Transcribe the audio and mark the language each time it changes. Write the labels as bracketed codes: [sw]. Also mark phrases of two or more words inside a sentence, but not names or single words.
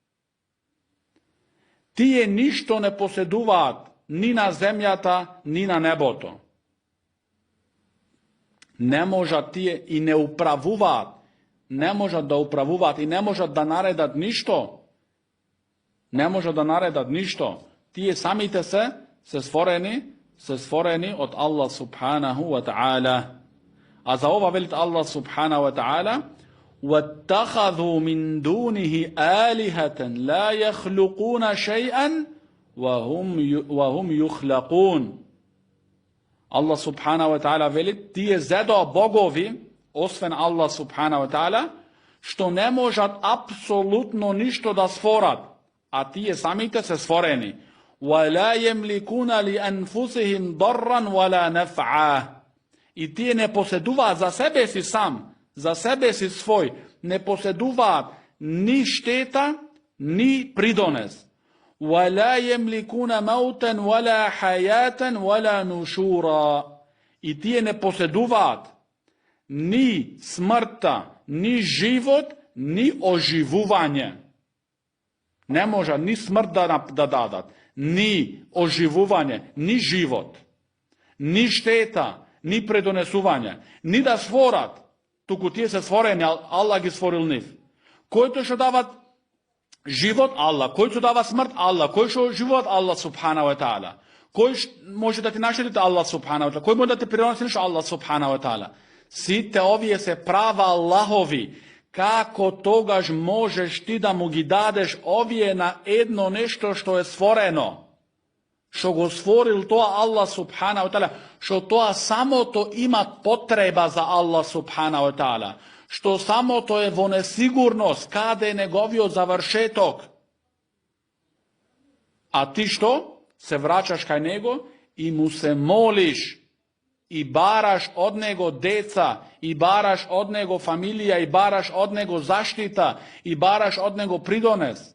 [mk] Тие ништо не поседуваат ни на земјата, ни на небото. Не можат тие и не управуваат, не можат да управуваат и не можат да наредат ништо. Не можат да наредат ништо. Тие самите се створени од [ar] الله سبحانه وتعالى. [mk] А за ова велит [ar] الله سبحانه وتعالى: وَاتَّخَذُوا مِن دُونِهِ آلِهَةً لَا يَخْلُقُونَ شَيْئًا وَهُمْ يُخْلَقُونَ. الله سبحانه وتعالى [mk] вели, тие зедоа богови, освен [ar] الله سبحانه وتعالى, [mk] што не можат апсолутно ништо да створат, а тие самите се створени. [ar] وَلَا يَمْلِكُونَ لِأَنفُسِهِمْ ضَرًّا وَلَا نَفْعًا. [mk] И тие не поседуваат за себе си сам, за себе си свој, не поседуваат ни штета, ни придонес. [ar] وَلَا يَمْلِكُونَ مَوْتًا وَلَا حَيَاةً وَلَا نُشُورًا. [mk] И тие не поседуваат ни смртта, ни живот, ни оживување. Не може ни смрт да дадат, ни оживување, ни живот, ни штета, ни предонесување, ни да створат. Туку тие се створени, Аллах ги створил нив. Кој што дава живот, Аллах. Кој што дава смрт, Аллах. Кој што живот, [ar] الله سبحانه وتعالى. [mk] Кој може да ти наштети, [ar] الله سبحانه وتعالى. [mk] Кој може да ти придонеси нешто, [ar] الله سبحانه وتعالى. [mk] Сите овие се права Аллахови. Како тогаш можеш ти да му ги дадеш овие на едно нешто што е створено? Што го створил тоа [ar] الله سبحانه وتعالى, [mk] што тоа самото има потреба за [ar] الله سبحانه وتعالى, [mk] што самото е во несигурност, каде е неговиот завршеток. А ти што? Се враќаш кај него и му се молиш, и бараш од него деца, и бараш од него фамилија, и бараш од него заштита, и бараш од него придонес.